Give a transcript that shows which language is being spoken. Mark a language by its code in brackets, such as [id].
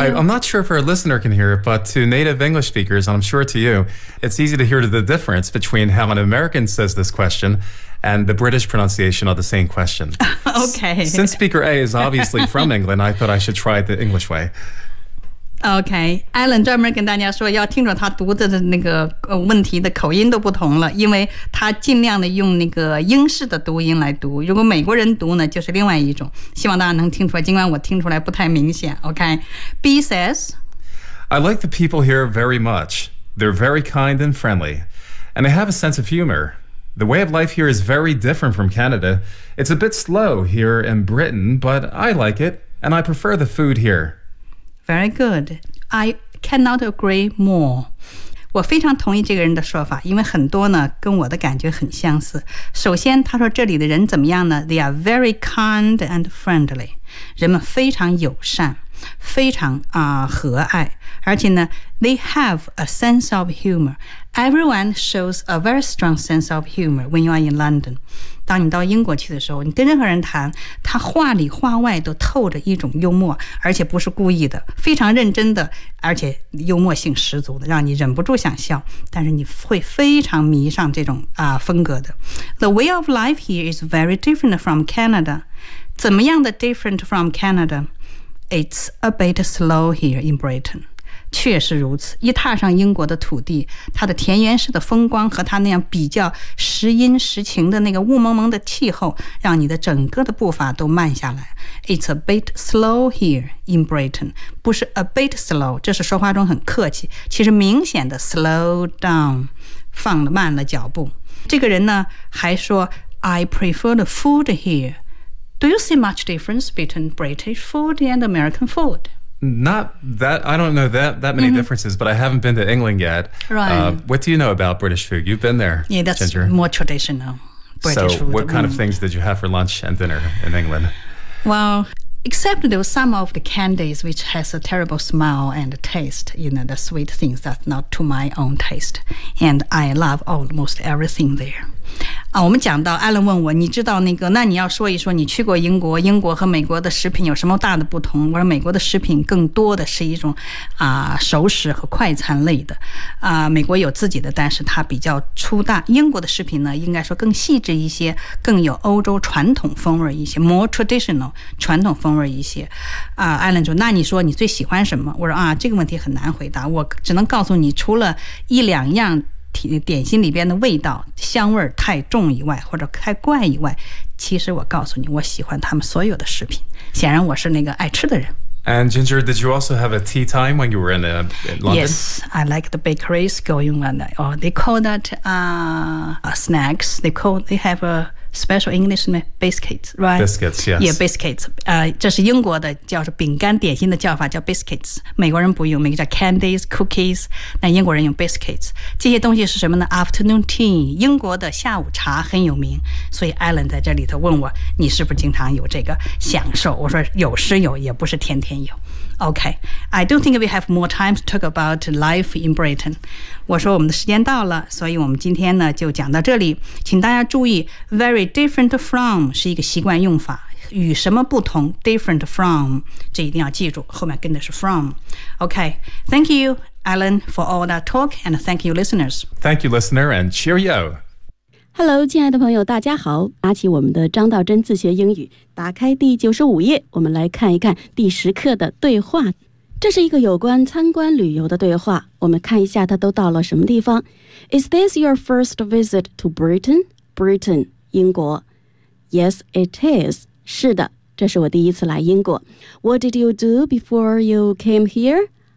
[en] I'm not sure if our listener can hear it, but to native English speakers, and I'm sure to you, it's easy to hear the difference between how an American says this question and the British pronunciation of the same question. Okay. Since speaker A is obviously from England, I thought I should try it the English way. [zh] Okay, Alan 专门跟大家说要听着他读的那个问题的口音都不同了，因为他尽量的用那个英式的读音来读，如果美国人读呢就是另外一种，希望大家能听出来，尽管我听出来不太明显。 [en] Okay, B says, I like the people here very much. They're very kind and friendly, and they have a sense of humor. The way of life here is very different from Canada. It's a bit slow here in Britain, but I like it, and I prefer the food here Very good. I cannot agree more. [zh] 我非常同意这个人的说法，因为很多呢跟我的感觉很相似。首先，他说这里的人怎么样呢？ [en] They are very kind and friendly. [zh] 人们非常友善，非常和蔼。而且呢， [en] they have a sense of humor. Everyone shows a very strong sense of humor when you are in London. [zh] 当你到英国去的时候，你跟任何人谈，他话里话外都透着一种幽默，而且不是故意的，非常认真的，而且幽默性十足的，让你忍不住想笑，但是你会非常迷上这种风格的。 [en] The way of life here is very different from Canada. [zh] 怎么样的 [en] different from Canada? It's a bit slow here in Britain. [zh] 确实如此，一踏上英国的土地，它的田园式的风光和它那样比较时阴时晴的那个雾蒙蒙的气候，让你的整个的步伐都慢下来。 [en] It's a bit slow here in Britain. [zh] 不是 [en] a bit slow, [zh] 这是说话中很客气，其实明显的 [en] slow down, [zh] 放慢了脚步。这个人呢还说 [en] I prefer the food here. Do you see much difference between British food and American food? Not that, I don't know that many differences, but I haven't been to England yet. Right. What do you know about British food? You've been there, Ginger. Yeah, that's more traditional British food. So what kind of things did you have for lunch and dinner in England? Well, except there were some of the candies, which has a terrible smell and taste, you know, the sweet things that's not to my own taste. And I love almost everything there. [zh] 我们讲到艾伦问我，你知道那个，那你要说一说你去过英国，英国和美国的食品有什么大的不同？我说美国的食品更多的是一种熟食和快餐类的美国有自己的，但是它比较粗大，英国的食品呢应该说更细致一些，更有欧洲传统风味一些， [en] more traditional [zh] 传统风味一些艾伦说，那你说你最喜欢什么？我说这个问题很难回答，我只能告诉你除了一两样点心里边的味道香味太重以外，或者太怪以外，其实我告诉你，我喜欢他们所有的食品。显然，我是那个爱吃的人。 [en] And Ginger, did you also have a tea time when you were in London? Yes, I like the bakeries going on. Oh, they call that snacks. They have a special English name, biscuits, right? Biscuits, yes. [zh] Yeah, biscuits. 这是英国的叫做饼干点心的叫法叫 biscuits. 美国人不用，美国叫 candies, cookies. 那英国人用 biscuits. 这些东西是什么呢？ [en] Afternoon tea. [zh] 英国的下午茶很有名，所以 Alan 在这里头问我，你是不是经常有这个享受？我说有是有，也不是天天有。 [en] Okay, I don't think we have more time to talk about life in Britain. [zh] 我说我们的时间到了，所以我们今天呢就讲到这里。请大家注意 ， [en] very different from [zh] 是一个习惯用法，与什么不同 ？ [en] Different from [zh] 这一定要记住，后面跟的是 from。 [en] Okay, thank you, Alan, for all that talk, and thank you, listeners. Thank you, listener, and cheerio. [zh] Hello, 亲爱的朋友，大家好！拿起我们的张道真自学英语。打开第95页，我们来看一看第十课的对话。这是一个有关参观旅游的对话，我们看一下他都到了什么地方。 [en] Is this your first visit to Britain? Britain, [zh] 英国。 [en] Yes, it is. [zh] 是的，这是我第一次来英国。 [en] What did you do before you came here?